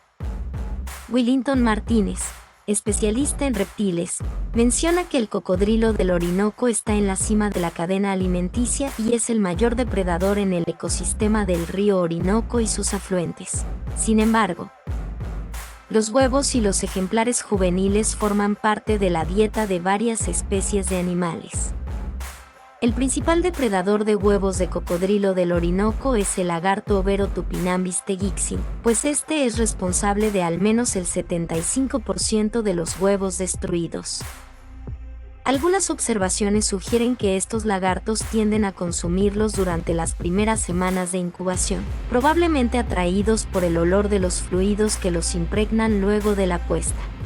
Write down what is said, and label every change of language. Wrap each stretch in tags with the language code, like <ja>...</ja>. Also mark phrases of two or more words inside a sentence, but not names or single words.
<es>Willington Martínez, especialista en reptiles, menciona que el cocodrilo del Orinoco está en la cima de la cadena alimenticia y es el mayor depredador en el ecosistema del río Orinoco y sus afluentes. Sin embargo, Los huevos y los ejemplares juveniles forman parte de la dieta de varias especies de animales. El principal depredador de huevos de cocodrilo del Orinoco es el lagarto Overo tupinambis tegixin, pues este es responsable de al menos el 75% de los huevos destruidos. Algunas observaciones sugieren que estos lagartos tienden a consumirlos durante las primeras semanas de incubación, probablemente atraídos por el olor de los fluidos que los impregnan luego de la puesta.</es>